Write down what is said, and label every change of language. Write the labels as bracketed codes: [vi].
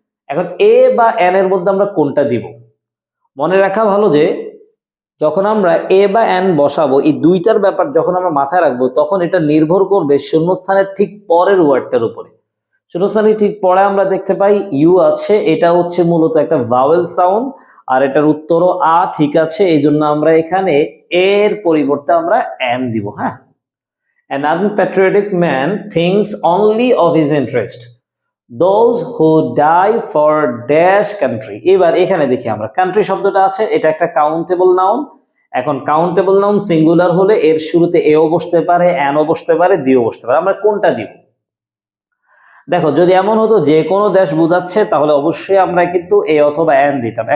[bn] এখন এ বা এন এর মধ্যে আমরা কোনটা দিব? মনে রাখা ভালো যে যখন আমরা এ বা এন বসাবো, এই দুইটার ব্যাপার যখন আমরা মাথায় রাখবো তখন এটা নির্ভর করবে শূন্যস্থানের ঠিক পরের ওয়ার্ডটার উপরে। শূন্যস্থানের ঠিক পরে আমরা দেখতে পাই ইউ আছে, এটা হচ্ছে মূলত একটা ভাওয়েল সাউন্ড, আর এটার উত্তরও আ, ঠিক আছে। এই জন্য আমরা এখানে এর পরিবর্তে আমরা এন দিব। [en] হ্যাঁ, an unpatriotic man thinks only of his interest, those who die for dash country। [bn] এবার এখানে দেখি আমরা কান্ট্রি শব্দটা আছে, এটা একটা কাউন্টেবল নাউন। এখন কাউন্টেবল নাউন সিঙ্গুলার হলে এর শুরুতে এও বসতে পারে, এনও বসতে পারে, দিও বসতে পারে। আমরা কোনটা দিব? দেখো, যদি এমন হতো যে কোনো দেশ বোঝাচ্ছে তাহলে অবশ্যই আমরা কিন্তু এ অথবা এন দিতাম।